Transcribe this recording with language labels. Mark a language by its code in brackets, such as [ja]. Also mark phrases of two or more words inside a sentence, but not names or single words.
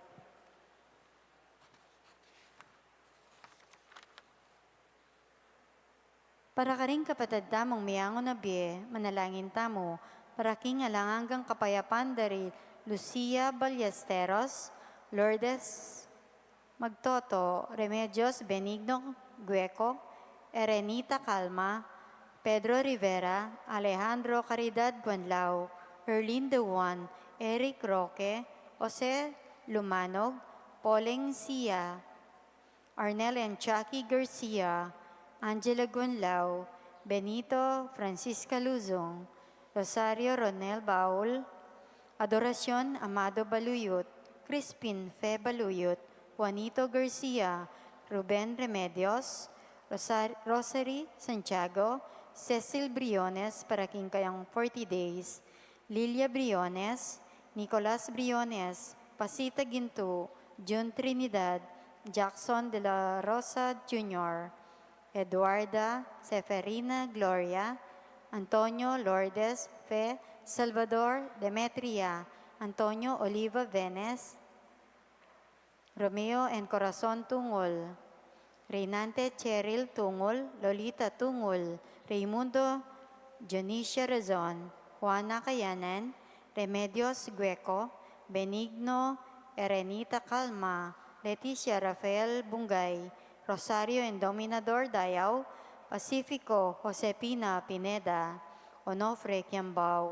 [pam] Para ka rin kapatid tamong miyango na biye, manalangin tamo, para king alangang kapayapan dari Lucia Ballesteros, Lourdes Magtoto, Remedios Benigno Gueco, Erenita Calma, Pedro Rivera, Alejandro Caridad Guanlao, Erlin De Juan, Eric Roque, Jose Lumanog, Poleng Sia, Arnel and Chucky Garcia, Angela Guanlao, Benito Francisca Luzong, Rosario Ronel Baul, Adoracion Amado Baluyot, Crispin Fe Baluyot, Juanito Garcia, Ruben Remedios, Rosary Santiago, Cecil Briones para king kayang 40 days, Lilia Briones, Nicolas Briones, Pasita Ginto, June Trinidad, Jackson de la Rosa Jr., Eduarda Seferina Gloria, Antonio Lourdes Fe, Salvador Demetria, Antonio Oliva Venes, Romeo and Corazon Tungol, Reynante Cheryl Tungol, Lolita Tungol, Raimundo Dionisio Razon, Juana Cayanan, Remedios Gueco, Benigno Erenita Calma, Leticia Rafael Bungay, Rosario Endominador Dayaw, Pacifico Josepina Pineda, Onofre Kiambao,